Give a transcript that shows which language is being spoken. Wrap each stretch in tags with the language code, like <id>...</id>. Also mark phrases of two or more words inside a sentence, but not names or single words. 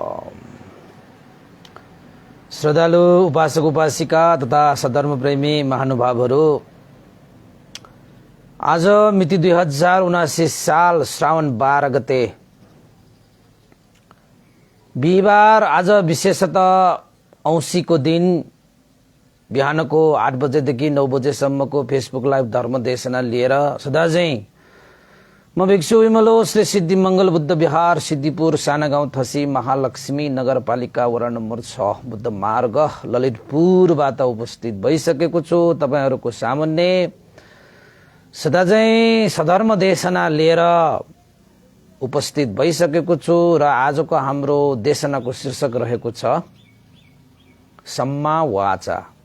<ne>श्रद्धालु उपासक उपासिका तथा सधर्म प्रेमी महानुभावहरू, आज मिति 2079 साल श्रावण 12 गते बिहिबार। आज विशेषतः औँसीको दिन बिहानको 8 बजेदेखि 9 बजेसम्मको फेसबुक लाइभ धर्म देशना लिएर सदाझै म भिक्षु विमलो श्री सिद्धि मंगल बुद्ध विहार सिद्धिपुर साना गाउँ थसी महालक्ष्मी नगरपालिका वडा नम्बर 6 बुद्ध मार्ग ललितपुरबाट उपस्थित भइसकेको छु। तपाईहरुको सामुन्ने सदाझै सधर्म देशना लिएर उपस्थित भइसकेको छु र आजको हाम्रो देशनाको शीर्षक रहेको छ</ne> <pi>सम्मा वाचा।</pi>